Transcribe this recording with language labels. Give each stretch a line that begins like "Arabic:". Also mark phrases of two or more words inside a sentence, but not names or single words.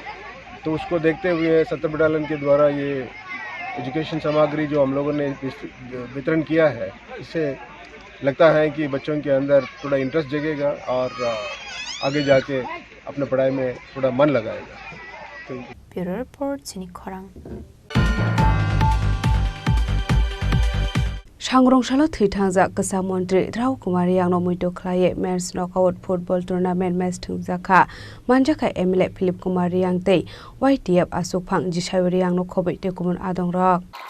Hindi: तो उसको देखते हुए 70 बटालियन के द्वारा ये एजुकेशन सामग्री जो हम लोगों ने वितरण किया है, इससे लगता है कि बच्चों के अंदर थोड़ा इंटरेस्ट जगेगा और आगे जाके अपने पढ़ाई में थोड़ा मन लगाएगा।
English: bureau report
Kok Borok: चिनी खरां। सांग्रंशालो थैथांजा कसा मन्त्री राव कुमारी यांनो मुइतो खलाये मेन्स नकआउट फुटबल टुर्नामेन्ट मैच थुंजाखा मानजाखा एमएलए फिलिप कुमारी यांते वाइटीएफ आसुकफां जिसावरी यांनो खबै तेकुमन आदं रक